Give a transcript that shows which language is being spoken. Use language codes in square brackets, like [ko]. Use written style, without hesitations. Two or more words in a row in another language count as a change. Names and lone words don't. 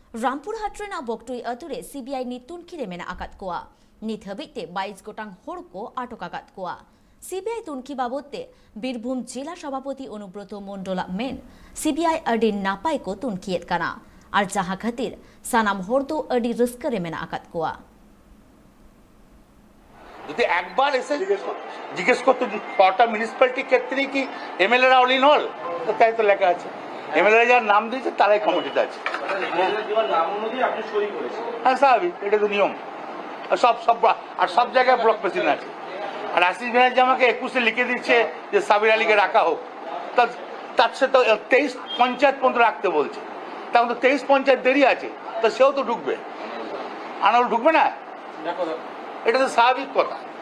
[sat] रामपुरहाट रेना बक्टुई अतुरे सीबीआई नि तुनखिरे मेना आकात कोआ नित हबिते 22 गोटांग हड़ को आटक आकात कोआ सीबीआई तुनखी बाबदते बीरभूम जिला सभापति अनुब्रत मंडला मेन सीबीआई अडी नापाय को तुनखियेत काना और जहाँ खातिर सानाम हड़ दो अडी रस्करे मेना आकात कोआ [bn] যদি একবার এসে জিজ্ঞেস করতে কটা মিউনিসিপ্যালিটি ক্ষেত্রে কি এমএলএরা [en] all in all [bn] তো তাই তো লেখা আছে এমএলএরা যার নাম দিয়েছে তারাই কমিটিতে আছে হ্যাঁ স্বাভাবিক এটা তো নিয়ম সব জায়গায় [en] block president [bn] আছে আর আশিস ব্যানার্জি আমাকে 21-এ লিখে দিচ্ছে যে সাবির আলীকে রাখা হোক তার সে তো 23 পঞ্চায়েত পর্যন্ত রাখতে বলছে তখন তো 23 পঞ্চায়েত দেরি আছে তো সেও তো ঢুকবে আনাল ঢুকবে না এটা তো স্বাভাবিক কথা